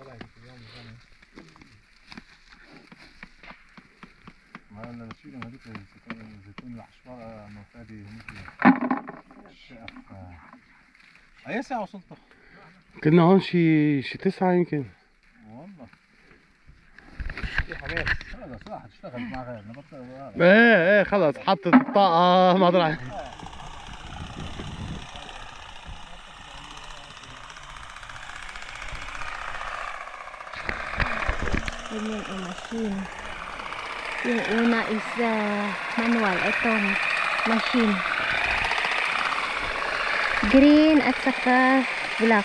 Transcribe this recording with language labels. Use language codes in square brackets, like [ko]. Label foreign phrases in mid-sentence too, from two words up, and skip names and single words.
[ar] ما انا بشيل هذيك الزيتون العشوائي معتادي هنيك الشقف. اي ساعة وصلتوا؟ كنا هون شي 9 يمكن. والله في حماس. هذا صح تشتغل مع غيرنا بطل. ايه خلص حطت الطاقة ما طلع. [tl] Ganyan ang machine. Yung una is manual. Itong machine. Green at saka black.